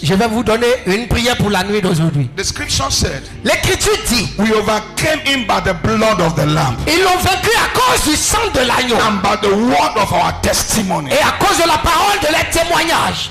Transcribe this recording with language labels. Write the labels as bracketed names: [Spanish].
[French] Je vais vous donner une prière pour la nuit d'aujourd'hui. [English] The scripture said, [French] L'Écriture dit, [English] we overcame him by the blood of the lamb [French] ils l'ont vaincu à cause du sang de l'agneau [English] and by the word of our testimony. [French] et à cause de la parole de leur témoignage.